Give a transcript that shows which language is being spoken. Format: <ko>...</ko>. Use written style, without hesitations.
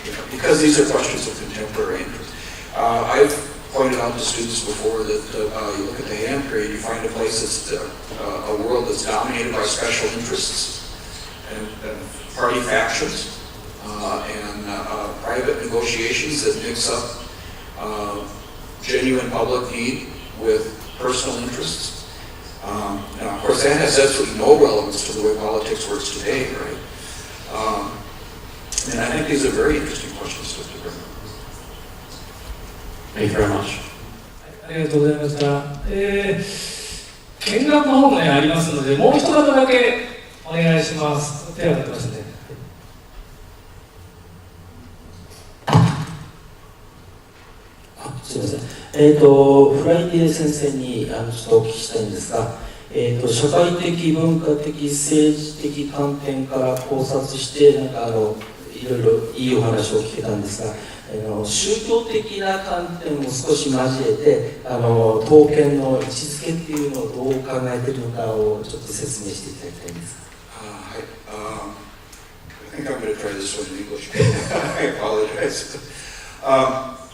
<en>Because these are questions of contemporary interest. I've pointed out to students before that you look at the Heian period, you find a place that's a world that's dominated by special interests and party factions and private negotiations that mix up genuine public need with personal interests. Now, of course, that has absolutely no relevance to the way politics works today, right? And I think these are very interesting questions to bring up. Thank you very much.</en> <ja>ありがとうございました。見学の方もね、ありますので、もう一方だけお願いします。手を挙げてますね。すみません。フライデー先生にちょっとお聞きしたいんですが、社会的、文化的、政治的観点から考察して、いろいろいいお話を聞けたんですが、宗教的な観点も少し交えて、刀剣の位置づけっていうのをどう考えているのかをちょっと説明していただきたいんです。はい。</ja> <en>I think I'm going to try this one in English. I apologize.</en>